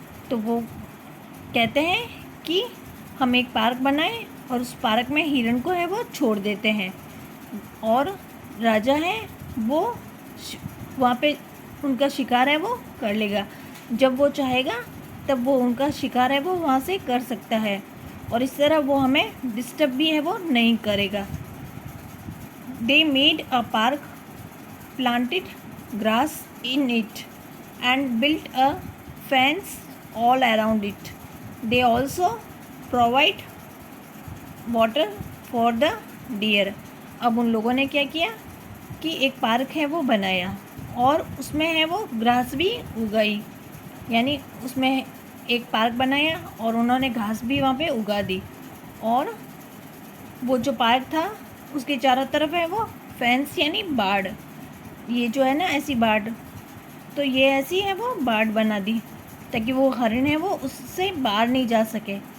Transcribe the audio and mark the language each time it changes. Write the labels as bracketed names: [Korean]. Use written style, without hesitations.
[Hindi] तो वो कहते हैं कि हम एक पार्क बनाएं और उस पार्क में हिरण को है वो छोड़ देते हैं और राजा है वो वहाँ पे उनका शिकार है वो कर लेगा. जब वो चाहेगा तब वो उनका शिकार है वो वहाँ से कर सकता है और इस तरह वो हमें डिस्टर्ब भी है वो नहीं करेगा. [English] They made a park, planted grass in it, and built a fence all around it. They also provide water for the deer. [Hindi] अब उन लोगों ने क्या किया कि एक पार्क है वो बनाया और उसमें है वो घास भी उगाई, यानी उसमें एक पार्क बनाया और उन्होंने घास भी वहाँ पे उगा दी. और वो जो पार्क था उसके चारों तरफ है वो फेंस यानी बाड़, ये जो है ना ऐसी बाड़, तो ये ऐसी है वो बाड़ बना दी ताकि वो हरिण है वो उससे बाहर नहीं जा सके.